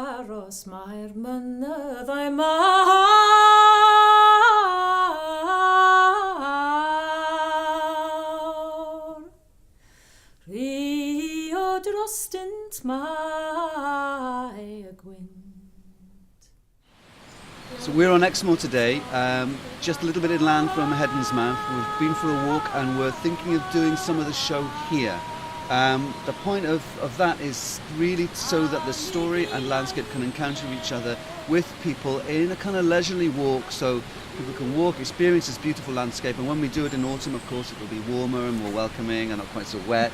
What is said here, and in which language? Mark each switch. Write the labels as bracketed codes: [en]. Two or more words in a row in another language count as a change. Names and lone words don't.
[cy] aros mae'r mynyddau mawr. Rio drostynt mae y gwynt. [en] So we're on Exmoor today, just a little bit inland from Heddon's Mouth. We've been for a walk and we're thinking of doing some of the show here. The point of that is really so that the story and landscape can encounter each other with people in a kind of leisurely walk, so people can walk, experience this beautiful landscape, and when we do it in autumn, of course, it will be warmer and more welcoming and not quite so wet.